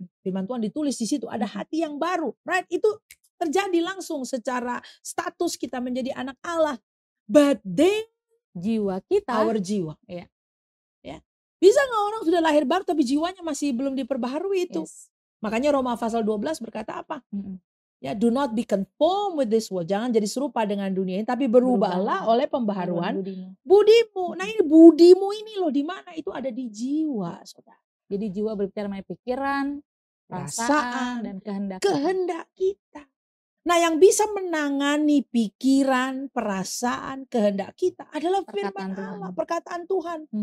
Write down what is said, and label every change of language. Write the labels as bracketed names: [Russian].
[Indonesian] Firman Tuhan ditulis di situ, ada hati yang baru. [English] Right? [Indonesian] Itu terjadi langsung secara status kita menjadi anak Allah. [English] But then, [Indonesian] jiwa kita, [English] our [Indonesian] jiwa. Ya. Bisa nggak orang sudah lahir baru tapi jiwanya masih belum diperbaharui itu? Makanya Roma pasal 12 berkata apa? [English] Ya, do not be conformed with this world. [Indonesian] Jangan jadi serupa dengan dunia ini, tapi berubahlah oleh pembaharuan budimu. Nah, ini budimu ini loh, di mana itu ada di jiwa, saudara. Jadi jiwa berbicara mengenai pikiran, perasaan, dan kehendak kita. Nah, yang bisa menangani pikiran, perasaan, kehendak kita adalah firman Allah, perkataan Tuhan.